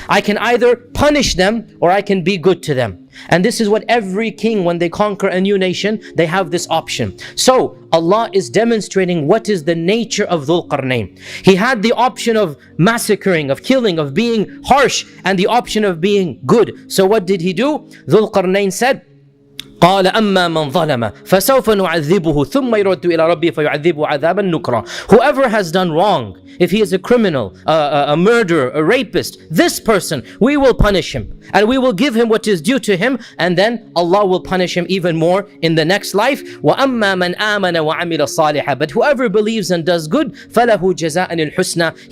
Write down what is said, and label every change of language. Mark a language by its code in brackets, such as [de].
[en] I can either punish them or I can be good to them. And this is what every king, when they conquer a new nation, they have this option. So Allah is demonstrating what is the nature of Dhul-Qarnayn. He had the option of massacring, of killing, of being harsh, and the option of being good. So what did he do? Dhul-Qarnayn said, [ar] قال أما من ظلم فسوف نعذبه ثم يرد إلى ربه فيعذبه عذابا نكرا. [en] Whoever has done wrong, if he is a criminal, a murderer, a rapist, this person, we will punish him and we will give him what is due to him, and then Allah will punish him even more in the next life. [ar] وأما من آمن وعمل صالحا. [en] But whoever believes and does good, [ar] فله جزاء الحسنى.